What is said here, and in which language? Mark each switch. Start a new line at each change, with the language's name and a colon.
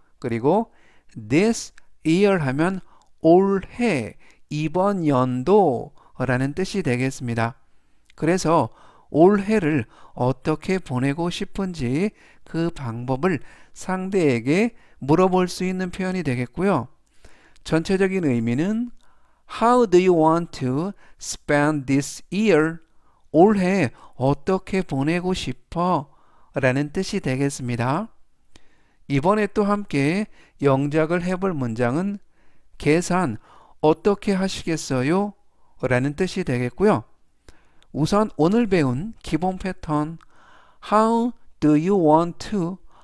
Korean: 그리고
English: this year
Korean: 하면 올해 이번 연도라는 뜻이 되겠습니다. 그래서 올해를 어떻게 보내고 싶은지 그 방법을 상대에게 물어볼 수 있는 표현이 되겠고요. 전체적인 의미는
English: How do you want to spend this year?
Korean: 올해 어떻게 보내고 싶어? 라는 뜻이 되겠습니다. 이번에 또 함께 영작을 해볼 문장은 계산 어떻게 하시겠어요? 라는 뜻이 되겠고요. 우선 오늘 배운 기본 패턴
English: How do you want to?